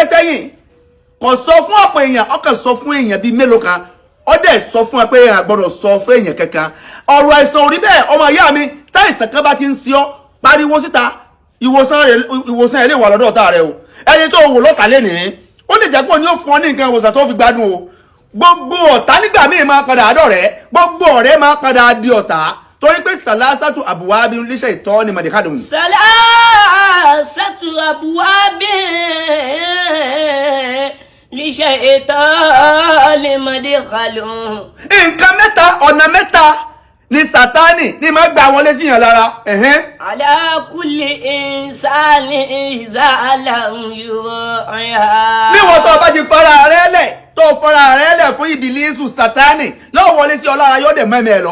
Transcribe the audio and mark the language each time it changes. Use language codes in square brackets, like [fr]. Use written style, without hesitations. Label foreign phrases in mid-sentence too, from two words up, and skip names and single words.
[yo] sẹ́yìn kò sọ fún ọ̀pọ̀ èèyàn ọkàn sọ fún èèyàn bíi mélòó kan ó dẹ̀ sọ fún ẹ pé èèyàn gbọ́dọ̀ sọ fún èèyàn kankan ọ̀rọ̀ àìsàn ò rí bẹ́ẹ̀ ọmọ ìyá mi táìsàn kan bá ti ń ṣe ọ́ pariwo síta ìwòsàn ẹ̀ lè wà lọ́dọ̀ ọ̀tá rẹ o ẹni tó wò lọ́tà lénìí ó lè jẹ́ pé òní ó fún ọ ní nǹkan ìwòsàn tó fi gbádùn o gbogbo ọ̀tá nígbà míì máa padà àdọ̀rẹ́ gbogbo ọ̀rẹ́ máa padà di ọ̀tá torí pé [ar] ثلاثة أبواب للشيطان مداخل. ثلاثة أبواب للشيطان مداخل. [yo] nǹkan mẹ́ta ọ̀nà mẹ́ta ni Sátánì ní máa gbà wọlé sí yàn lára. [ar] على كل إنسان ظلام يراعيها. [yo] níwọ̀n tó bá ti fara rẹ lẹ̀ tó fara rẹ lẹ̀ fún ìbílísù Sátánì yóò wọlé sí ọ lára yóò dẹ̀ mẹ́mẹ́ ẹ lọ.